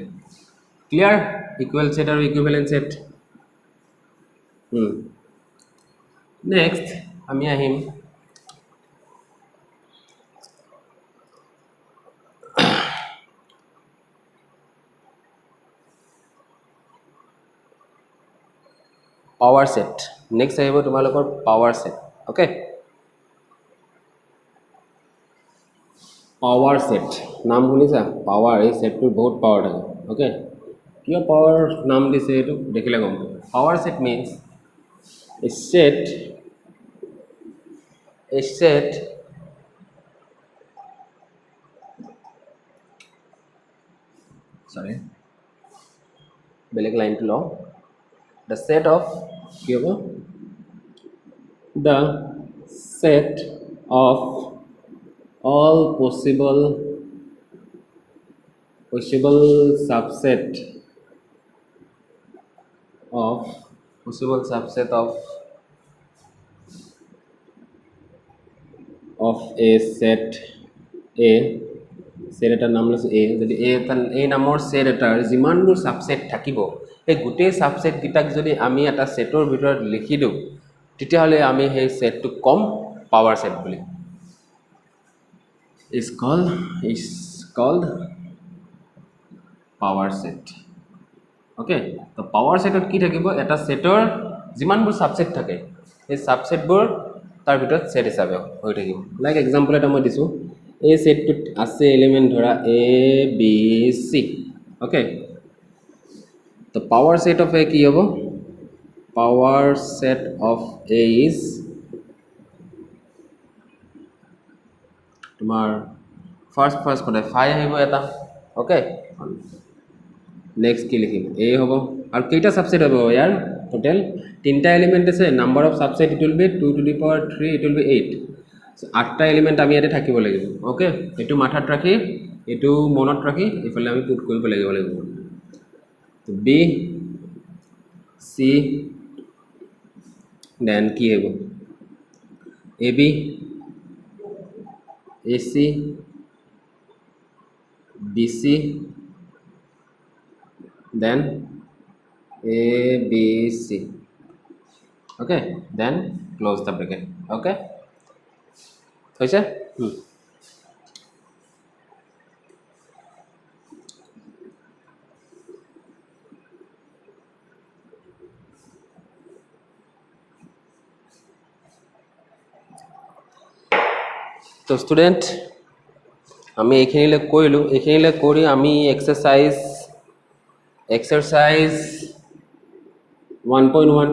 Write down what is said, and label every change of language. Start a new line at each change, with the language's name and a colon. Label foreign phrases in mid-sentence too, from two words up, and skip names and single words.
Assamese: ক্লিয়াৰ?
English: equal set
Assamese: আৰু
English: equivalent set.
Assamese: নেক্সট আমি আহিম
English: power set.
Assamese: নেক্সট আহিব তোমালোকৰ
English: power set.
Assamese: ওকে,
English: power set
Assamese: নাম শুনিছা? পাৱাৰ, এই সেটটোৰ বহুত পাৱাৰ থাকে। ওকে, কিয় পাৱাৰ নাম দিছে এইটো দেখিলে গম পাব।
English: power set means a set sorry
Assamese: বেলেগ লাইনটো লওঁ।
English: the set of
Assamese: কি হ'ব?
English: the set of all possible subset of a set a,
Assamese: সেট এটাৰ নাম লৈছোঁ a। যদি এই নামৰ সেট এটাৰ যিমানবোৰ সাবসেট থাকিব, সেই গোটেই সাবসেটকেইটাক যদি আমি এটা সেটৰ ভিতৰত লিখি দিওঁ তেতিয়াহ'লে আমি সেই সেটটোক কম
English: power set
Assamese: বুলি।
English: is called power set।
Assamese: ওকে তো
English: power setত
Assamese: কি থাকিব এটা সেটৰ যিমানবোৰ সাবসেট থাকে এই সাবসেটবোৰ তাৰ ভিতৰত সেট হিচাপে হৈ থাকিব
English: like example
Assamese: এটা মই দিছোঁ এই সেটটোত আছে এলিমেন্ট ধৰা এ বি সি ওকে তো
English: power set of A
Assamese: কি হ'ব
English: power set of A is
Assamese: তোমাৰ ফাৰ্ষ্ট কোনে 5 আহিব এটা ওকে নেক্সট কি লিখিম এ হ'ব আৰু কেইটা সাবসেট হ'ব ইয়াৰ টোটাল তিনটা এলিমেন্ট আছে
English: number of subset it will be 2 to the power 3 it will be 8 so
Assamese: 8টা এলিমেন্ট আমি ইয়াতে থাকিব লাগিব ওকে এটো মাথাত ৰাখি এটো মনত ৰাখি ইফালে আমি পুট কৰিব লাগিব তো বি সি
English: দেন
Assamese: কি হ'ব
English: এ বি AC BC then ABC okay then close the bracket okay হৈছে
Assamese: তো স্টুডেন্ট আমি এইখিনিলে কৰিলো এইখিনিলে কৰি আমি এক্সাৰসাইজ 1.1